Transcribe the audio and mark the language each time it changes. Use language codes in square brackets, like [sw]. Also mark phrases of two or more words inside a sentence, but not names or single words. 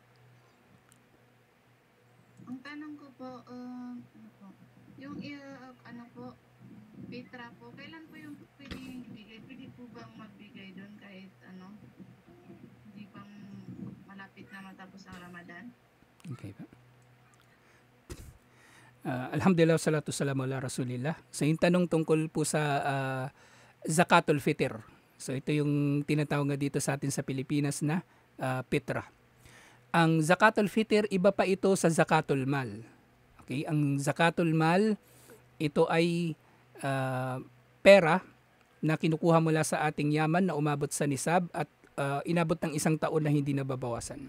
[tl] Ang tanong ko po, yung Petra po, kailan po yung pwedeng ibigay? Pwede po bang magbigay doon kahit hindi pang malapit na matapos ang Ramadan? Okay pa. [ar] الحمد لله الصلاة السلام على رسول الله. [tl] So yung tanong tungkol po sa Zakatul Fitr. So ito yung tinatawag nga dito sa atin sa Pilipinas na Petra. Ang Zakatul Fitr, iba pa ito sa Zakatul Mal. Okay, ang Zakatul Mal, ito ay pera na kinukuha mula sa ating yaman na umabot sa nisab at inabot ng isang taon na hindi nababawasan.